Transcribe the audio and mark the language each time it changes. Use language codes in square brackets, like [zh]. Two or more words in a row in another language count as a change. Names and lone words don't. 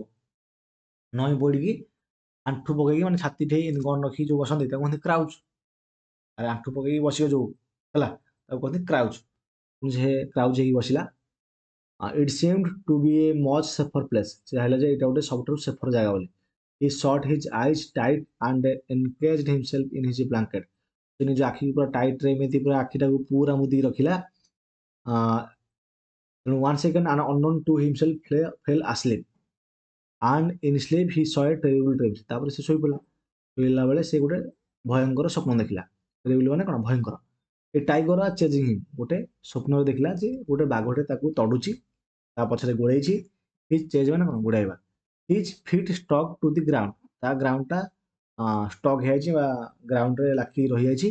[or] ନଇଁ ପଡିକି ଆଣ୍ଠୁ ପକେଇକି ମାନେ ଛାତି ଠେଇ ଏମିତି ଗନ୍ ରଖିକି ଯୋଉ ବସନ୍ତି ତାକୁ କହନ୍ତି କ୍ରାଉଚ୍। ଆରେ ଆଣ୍ଠୁ ପକେଇକି ବସିବ ଯୋଉ ହେଲା ତାକୁ କହନ୍ତି କ୍ରାଉଚ୍। ସେ କ୍ରାଉଚ୍ ହେଇକି ବସିଲା। [en] it seemed to be a much safer place. [or] ସେ ଭାବିଲା ଯେ ଏଇଟା ଗୋଟେ ସବୁଠାରୁ ସେଫର ଜାଗା ବୋଲି। [en] He shut his eyes tight and encased himself in his blanket. [or] ସେ ନିଜ ଆଖିକୁ ପୁରା ଟାଇଟ୍‌ରେ ଏମିତି ପୁରା ଆଖିଟାକୁ ପୁରା ମୁଦିକି ରଖିଲା। [en] ତେଣୁ 1 second an unknown to himself fell asleep and in sleep he saw a terrible dream. [or] ତାପରେ ସେ ଶୋଇପଡ଼ିଲା। ଶୋଇଲା ବେଳେ ସେ ଗୋଟେ ଭୟଙ୍କର ସ୍ୱପ୍ନ ଦେଖିଲା। ଟେରିବଲ୍ ମାନେ କଣ? ଭୟଙ୍କର। [en] a tiger chasing him. [or] ଗୋଟେ ସ୍ୱପ୍ନରେ ଦେଖିଲା ଯେ ଗୋଟେ ବାଘଟେ ତାକୁ ତଡୁଛି, ତା ପଛରେ ଗୋଳେଇଛି। [en] his chase [or] ମାନେ କଣ? ଗୋଡ଼ାଇବା। [en] his feet stuck to the ground. [or] ତା ଗ୍ରାଉଣ୍ଡଟା ଷ୍ଟକ୍ ହେଇଯାଇଛି ବା ଗ୍ରାଉଣ୍ଡରେ ଲାଖିକି ରହିଯାଇଛି।